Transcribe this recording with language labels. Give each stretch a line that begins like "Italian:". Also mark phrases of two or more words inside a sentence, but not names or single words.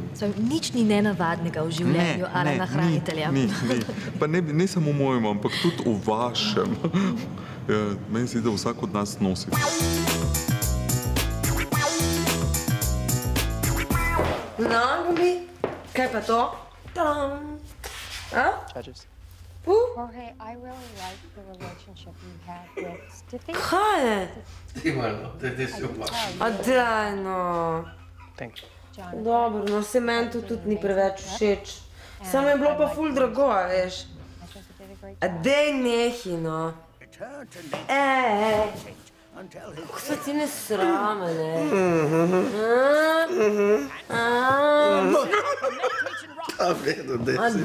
Slovenian: Nič ni nenavadnega v življenju Alana Hranitelja. Ni. Pa ne samo v mojem, ampak tudi v vašem. Meni se zdi, da vsak od nas nosi. No, Gabi, kaj pa to? Tam.
English: Judges. Jorge, I really like the relationship you had with Stiffy.
Slovenian: Kaj je?
Italian: Sì, guarda, te super.
Slovenian: A daj, no.
English: Thank you.
Slovenian: Dobro, no, se meni to tudi ni preveč všeč. Samo je bilo pa ful drago, a veš. A dej nehi, no. Kako so ti nesrame, ne? A vedo, dej si.